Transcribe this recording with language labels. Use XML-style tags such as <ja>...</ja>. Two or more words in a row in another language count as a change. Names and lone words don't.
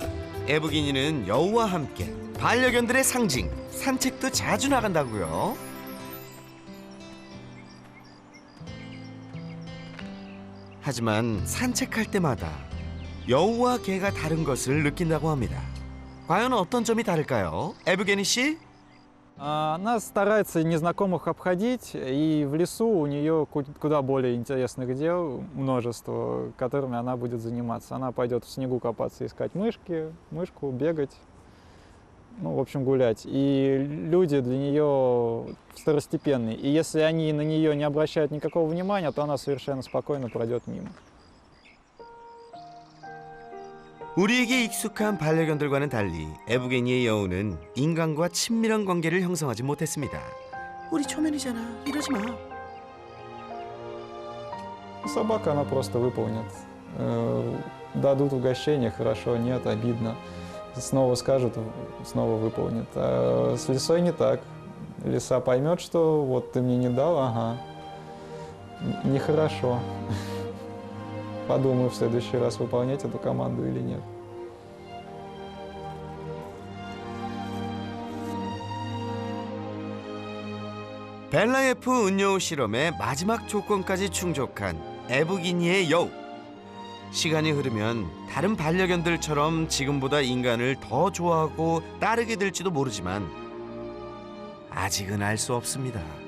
<ko>에브기니는 여우와 함께 반려견들의 상징, 산책도 자주 나간다고요. 하지만 산책할 때마다 여우와 개가 다른 것을 느낀다고 합니다. 과연 어떤 점이 다를까요? 에브게니 씨?</ko> <ru>Она старается незнакомых обходить, и в лесу у нее куда более интересных дел множество, которыми она будет заниматься. Она пойдет в снегу копаться, искать мышку, бегать, ну, в общем, гулять. И люди для нее второстепенные. И если они на нее не обращают никакого внимания, то она совершенно спокойно пройдет мимо.</ru> <ko>우리에게 익숙한 반려견들과는 달리 에브게니의 여우는 인간과 친밀한 관계를 형성하지 못했습니다. 우리 초면이잖아. 이러지 마.</ko> <ru>Собака, она просто выполнит. Дадут угощение, хорошо, нет, обидно. Снова скажут, снова выполнит. А с лисой не так. Лиса поймет, что вот ты мне не дал, ага, нехорошо. Подумаю в следующий раз, выполнять эту команду или нет.</ru> <ko>벨라예프 은여우 실험의 마지막 조건까지 충족한 에브기니의 여우. 시간이 흐르면 다른 반려견들처럼 지금보다 인간을 더 좋아하고 따르게 될지도 모르지만 아직은 알 수 없습니다.</ko>